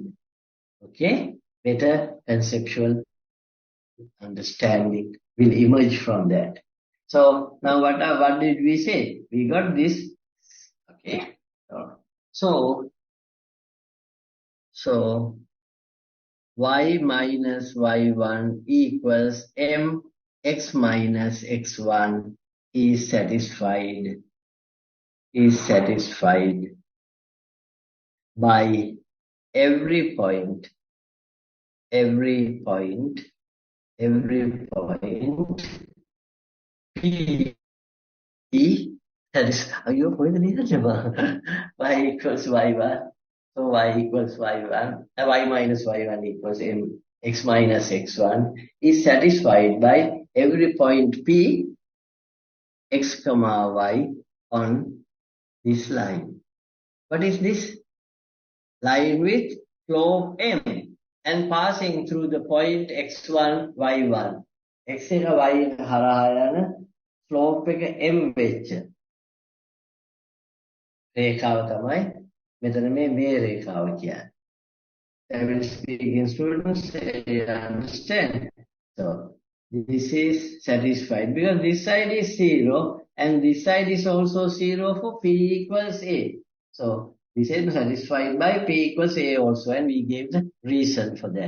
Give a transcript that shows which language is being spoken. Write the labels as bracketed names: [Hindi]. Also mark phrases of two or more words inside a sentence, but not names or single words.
[English] Okay? Better conceptual understanding will emerge from that. So now what did we say? We got this. Okay. So y minus y1 equals m x minus x1 is satisfied by every point P, that is, are you going to need y equals y1, so y equals y1, y minus y1 equals m x minus x1 is satisfied by every point P, x comma y on this line. What is this? Line with slope m and passing through the point x1, y1. [Sinhala] x එක y එක හරහා යන slope එක m වෙච්ච රේඛාව තමයි මෙතන මේ රේඛාව කියන්නේ. [English] I will speak in students, they understand. So this is satisfied because this side is 0 and this side is also 0 for P equals A. So this is satisfied by P equals A also, and we gave the reason for that.